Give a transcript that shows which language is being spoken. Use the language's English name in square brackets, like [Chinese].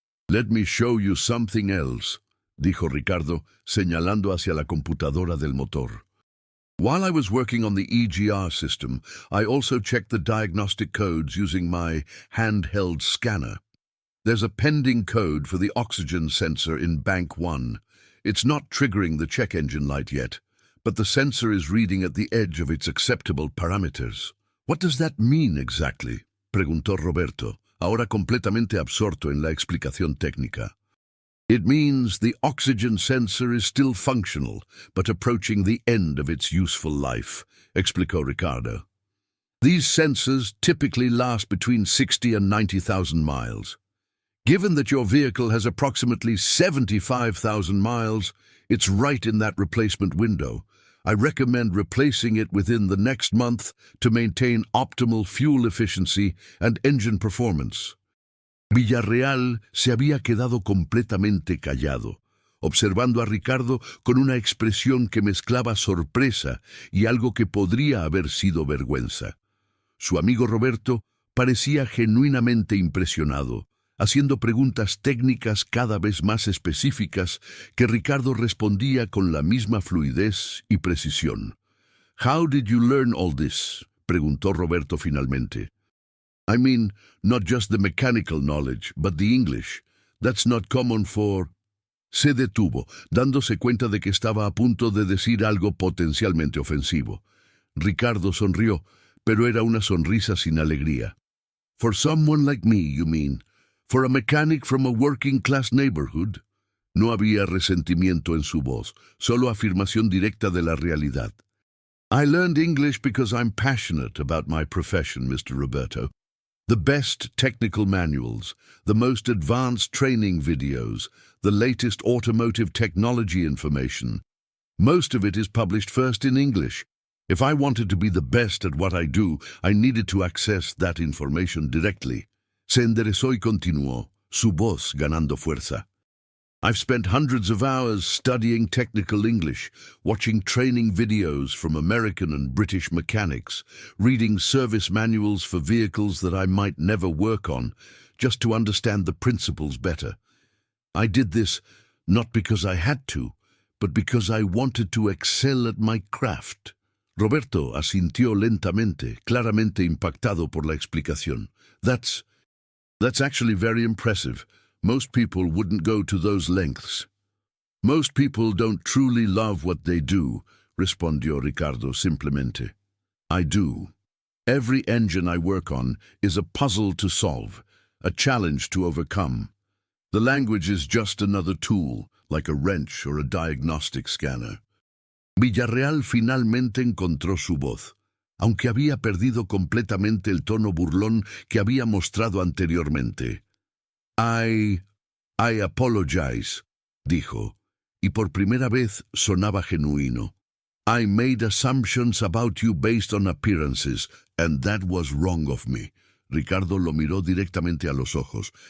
[English] «Let me show you something else», [Spanish] dijo Ricardo, señalando hacia la computadora del motor. [English] «While I was working on the EGR system, I also checked the diagnostic codes using my handheld scanner. There's a pending code for the oxygen sensor in Bank 1. It's not triggering the check engine light yet, but the sensor is reading at the edge of its acceptable parameters. What does that mean exactly?», [Spanish] preguntó Roberto, ahora completamente absorto en la explicación técnica. [English] «It means the oxygen sensor is still functional, but approaching the end of its useful life», [Spanish] explicó Ricardo. [English] «These sensors typically last between 60 and 90,000 miles. Given that your vehicle has approximately 75,000 miles, it's right in that replacement window. I recommend replacing it within the next month to maintain optimal fuel efficiency and engine performance». [Spanish] Villarreal se había quedado completamente callado, observando a Ricardo con una expresión que mezclaba sorpresa y algo que podría haber sido vergüenza. Su amigo Roberto parecía genuinamente impresionado, haciendo preguntas técnicas cada vez más específicas que Ricardo respondía con la misma fluidez y precisión. [English] «How did you learn all this?», [Spanish] preguntó Roberto finalmente. [English] «I mean, not just the mechanical knowledge, but the English. That's not common for...». [Spanish] Se detuvo, dándose cuenta de que estaba a punto de decir algo potencialmente ofensivo. Ricardo sonrió, pero era una sonrisa sin alegría. [English] «For someone like me, you mean? For a mechanic from a working-class neighborhood?» [Spanish] No había resentimiento en su voz, solo afirmación directa de la realidad. [English] «I learned English because I'm passionate about my profession, Mr. Roberto. The best technical manuals, the most advanced training videos, the latest automotive technology information. Most of it is published first in English. If I wanted to be the best at what I do, I needed to access that information directly». [Spanish] Se enderezó y continuó, su voz ganando fuerza. [English] «I've spent hundreds of hours studying technical English, watching training videos from American and British mechanics, reading service manuals for vehicles that I might never work on, just to understand the principles better. I did this not because I had to, but because I wanted to excel at my craft». [Spanish] Roberto asintió lentamente, claramente impactado por la explicación. [English] That's actually very impressive. Most people wouldn't go to those lengths». «Most people don't truly love what they do», [Spanish] respondió Ricardo simplemente. [English] «I do. Every engine I work on is a puzzle to solve, a challenge to overcome. The language is just another tool, like a wrench or a diagnostic scanner». [Spanish] Villarreal finalmente encontró su voz, aunque había perdido completamente el tono burlón que había mostrado anteriormente. [English] I apologize», [Spanish] dijo, y por primera vez sonaba genuino. [English] «I made assumptions about you based on appearances, and that was wrong of me». [Spanish] Ricardo lo miró directamente a los ojos.